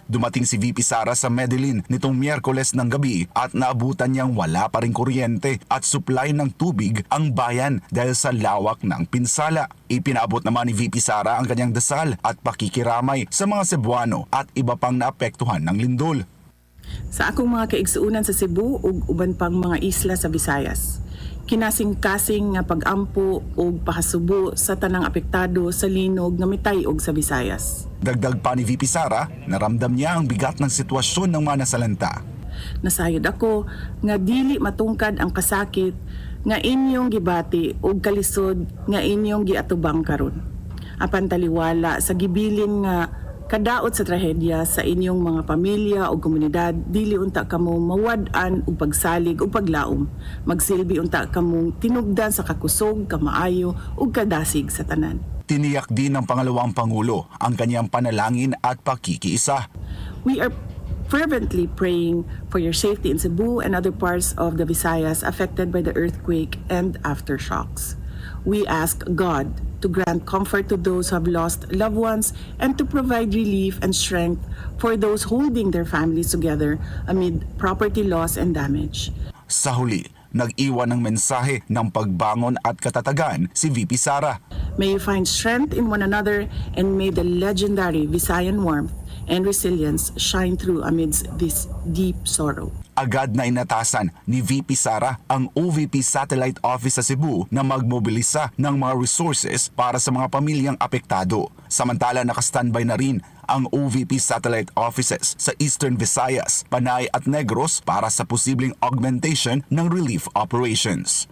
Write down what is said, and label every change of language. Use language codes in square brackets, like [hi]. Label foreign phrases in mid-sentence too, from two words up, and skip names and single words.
[tl] Dumating si VP Sara sa Medellin nitong Miyerkules ng gabi at naabutan niyang wala pa ring kuryente at supply ng tubig ang bayan dahil sa lawak ng pinsala. Ipinaabot naman ni VP Sara ang kanyang dasal at pakikiramay sa mga Cebuano at iba pang naapektuhan ng lindol. [ceb] Sa akong mga kaigsuunan sa Cebu ug uban pang mga isla sa Visayas, kinasing-kasing nga pag-ampo ug pakasubo sa tanang apektado sa linog nga mitay og sa Visayas. [tl] Dagdag pa ni VP Sara, naramdam niya ang bigat ng sitwasyon ng mga nasalanta. [ceb] Nasayod ako nga dili matungkad ang kasakit nga inyong gibati ug kalisod nga inyong giatubang karon. Apan taliwala sa gibilin nga kadaot sa trahedya sa inyong mga pamilya o komunidad, dili unta kamo mawad-an og pagsalig o paglaom. Magsilbi unta kamong tinugdan sa kakusog, kamaayo ug kadasig sa tanan. [tl] Tiniyak din ng pangalawang Pangulo ang kanyang panalangin at pakikiisa. [en] We are fervently praying for your safety in Cebu and other parts of the Visayas affected by the earthquake and aftershocks. We ask God to grant comfort to those who have lost loved ones and to provide relief and strength for those holding their families together amid property loss and damage. [tl] Sa huli, nag-iwan ng mensahe ng pagbangon at katatagan si VP Sara. [en] May you find strength in one another and may the legendary Visayan warmth and resilience shine through amidst this deep sorrow. [tl] Agad na inatasan ni VP Sara ang OVP Satellite Office sa Cebu na magmobilisa ng mga resources para sa mga pamilyang apektado. Samantala nakastandby na rin ang OVP Satellite Offices sa Eastern Visayas, Panay at Negros para sa posibleng augmentation ng [en] relief operations.